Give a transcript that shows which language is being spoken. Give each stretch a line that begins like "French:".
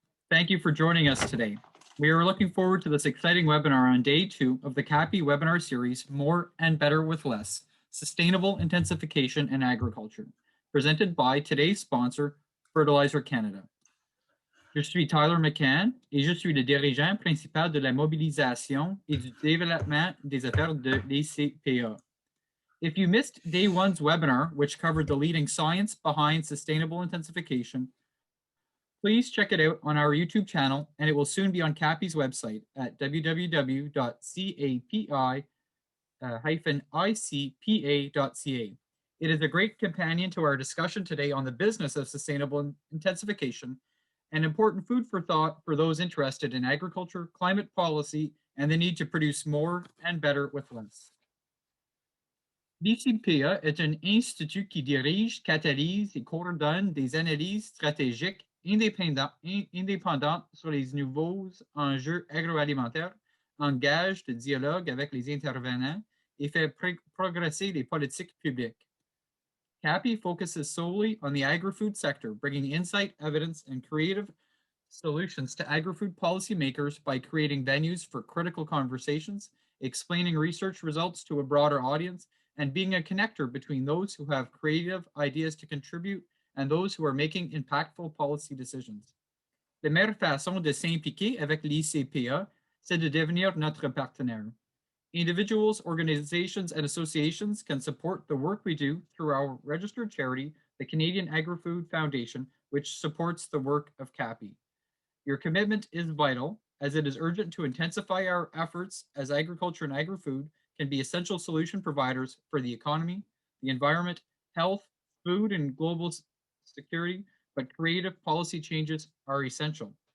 English: Thank you for joining us today. We are looking forward to this exciting webinar on day 2 of the CAPI webinar series, More and Better with Less, Sustainable Intensification in Agriculture, presented by today's sponsor, Fertilizer Canada.
French: Je suis Tyler McCann et je suis le dirigeant principal de la mobilisation et du développement des affaires de l'ICPA.
English: If you missed day 1's webinar, which covered the leading science behind sustainable intensification, please check it out on our YouTube channel, and it will soon be on CAPI's website at www.capi-icpa.ca. It is a great companion to our discussion today on the business of sustainable intensification, and important food for thought for those interested in agriculture, climate policy, and the need to produce more and better with less.
French: L'ICPA est un institut qui dirige, catalyse et coordonne des analyses stratégiques indépendantes sur les nouveaux enjeux agroalimentaires, engage de dialogue avec les intervenants et fait progresser les politiques publiques.
English: CAPI focuses solely on the agri-food sector, bringing insight, evidence, and creative solutions to agri-food policymakers by creating venues for critical conversations, explaining research results to a broader audience, and being a connector between those who have creative ideas to contribute and those who are making impactful policy decisions.
French: La meilleure façon de s'impliquer avec l'ICPA, c'est de devenir notre partenaire.
English: Individuals, organizations, and associations can support the work we do through our registered charity, the Canadian Agri-Food Foundation, which supports the work of CAPI. Your commitment is vital, as it is urgent to intensify our efforts as agriculture and agri-food can be essential solution providers for the economy, the environment, health, food, and global security, but creative policy changes are essential.